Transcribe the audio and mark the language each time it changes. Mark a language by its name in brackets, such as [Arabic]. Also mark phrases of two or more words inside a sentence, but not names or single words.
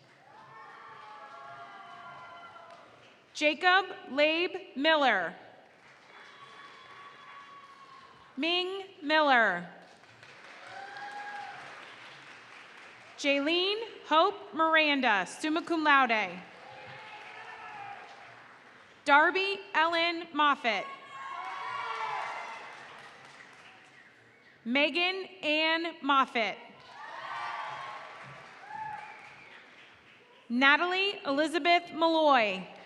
[English] Jacob Labe Miller. Ming Miller. Jaylene Hope Miranda, [Latin] summa cum laude. [English] Darby Ellen Moffitt. Megan Ann Moffitt. Natalie Elizabeth Malloy.